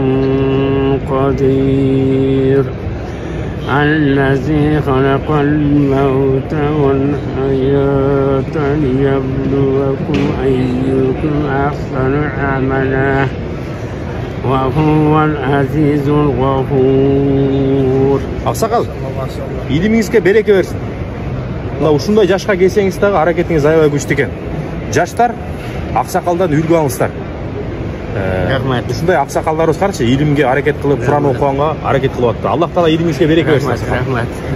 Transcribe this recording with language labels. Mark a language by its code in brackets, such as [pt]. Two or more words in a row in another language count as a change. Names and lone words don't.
[ar] قدير الذي خلق الموت والحياة ليبلوكم أيكم أحسن عملا وهو العزيز الغفور. [ky] Аксакал, илимиңизге береке берсин. Мына ушундай жашка келсеңиз дагы аракетиңиз аябай күчтүү экен. Жаштар, аксакалдан үлгү алыңыздар. Рахмат. Ушундай аксакалдарыбыз карчы илимге аракет кылып, Куран окуганга аракет кылып атты. Аллах таала илимиңизге береке берсин.